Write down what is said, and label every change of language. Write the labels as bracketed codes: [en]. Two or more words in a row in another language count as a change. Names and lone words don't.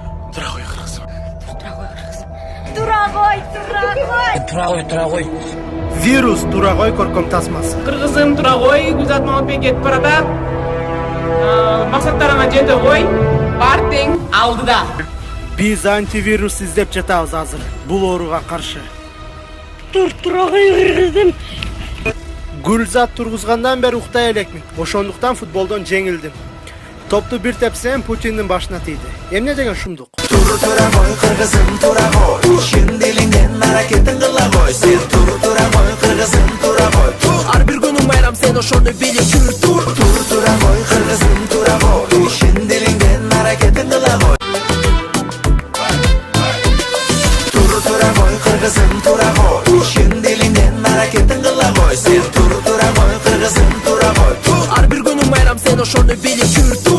[ky] Тура қой қырғызым. Тура ғой. Вирус тура ғой көркөм тасмасы. Кыргызым тура ғой, Гүлзат Маматбек кетип баратат. Максаттарыңа жете ғой. Бар тең алдыда. Биз антивирус издеп жатабыз азыр. Бул ооруга каршы. Тура ғой кыргызым. Гүлзат тургузгандан бери уктай элекмин. Ошондуктан футболдон жеңилдим. Топту бир тепсем Путиндин башына тийди. Эмне деген шумдук? Тура ғой кыргызым тура ғой. Шын делиңден аракетин кыла кой. Сен тура ғой кыргызым тура ғой. Ар бир күнүң байрам сен ошону билип жүр. Тура ғой кыргызым тура ғой. Шын делиңден аракетин кыла кой. Тура ғой кыргызым тура ғой. Шын делиңден аракетин кыла кой. Сен тура ғой кыргызым тура ғой. Ар бир күнүң байрам сен ошону билип жүр.